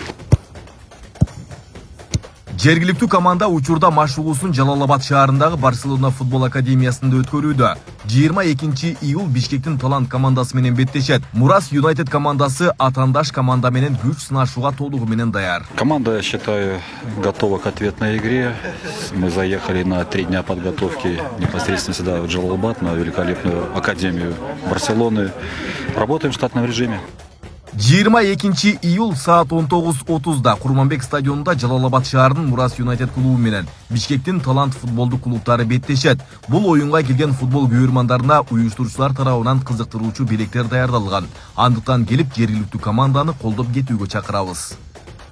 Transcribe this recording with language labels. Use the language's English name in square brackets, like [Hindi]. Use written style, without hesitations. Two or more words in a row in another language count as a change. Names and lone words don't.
[Kyrgyz] Жергиликтүү команда учурда машыгуусун Жалалабад шаарындагы Барселона футбол академиясында өткөрүүдө. 22 июл Бишкектин Талант командасы менен беттешет. Мурас Юнайтед командасы атандаш команда менен күч сынашууга толугу менен даяр. [Russian] Команда, я считаю, готова к ответной игре. Мы заехали на 3 дня подготовки непосредственно сюда, в Джалалабад, на великолепную академию Барселоны. Работаем в штатном режиме. [Kyrgyz] 22 июл саат 19:30 Курманбек стадионунда Жалалабад шаарынын Мурас Юнайтед клубу менен Бишкектин Талант футболду клубтары беттешет. Бул оюнга келген футбол көрөрмандарына уюштуруучулар тарабынан кызыктыруучу белектер даярдалган. Андыктан келип жергиликтүү команданы колдоп кетүүгө чакырабыз.